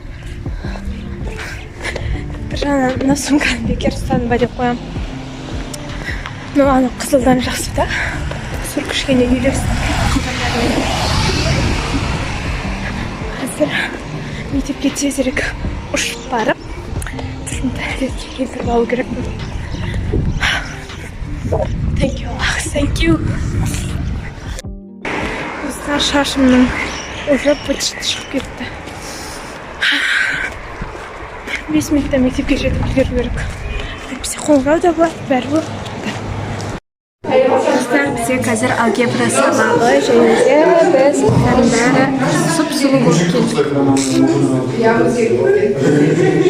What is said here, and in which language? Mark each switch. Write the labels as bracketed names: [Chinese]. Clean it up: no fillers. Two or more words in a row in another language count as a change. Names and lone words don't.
[Kazakh] Бір жағынан мына сумканы бекер ұстанба деп қоям. Ана қызылдан жақсы да. Сұр кішкене үйлесті. Қазір мектепке тезірек ұшып барып туалетке келтіріп алу керекпін. [English] Thank you, Allah, thank you. [Kazakh] Осыға шашымның [Russian] уже почти [Kazakh] шығып кетті. 5 минутта мектепке жетіп үлгеру керек. Бізде қоңырау да бар, бәрі бар. Достар, бізде қазір алгебра сабағы, және де біз бәрі сұп-сұлу болып келдік.